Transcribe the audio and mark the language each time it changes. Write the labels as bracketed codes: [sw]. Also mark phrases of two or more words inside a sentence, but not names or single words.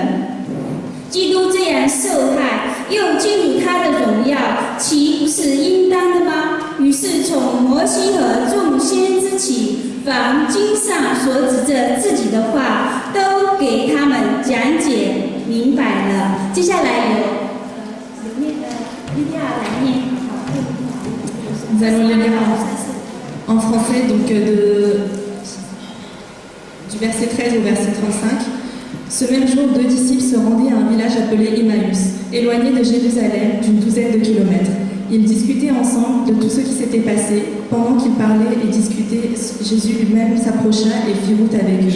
[zh] 基督这样受害，又进入他的荣耀，岂不是应当的吗？” 于是从摩西和众先知起，凡经上所指着自己的话，都给他们讲解明白了。接下来有里面的利亚来念。 [fr] Nous allons le lire en français, donc du verset 13 au verset 35. Ce même jour, 2 disciples se rendaient à un village appelé Emmaüs, éloigné de Jérusalem d'une douzaine de kilomètres. Ils discutaient ensemble de tout ce qui s'était passé. Pendant qu'ils parlaient et discutaient, Jésus lui-même s'approcha et fit route avec eux.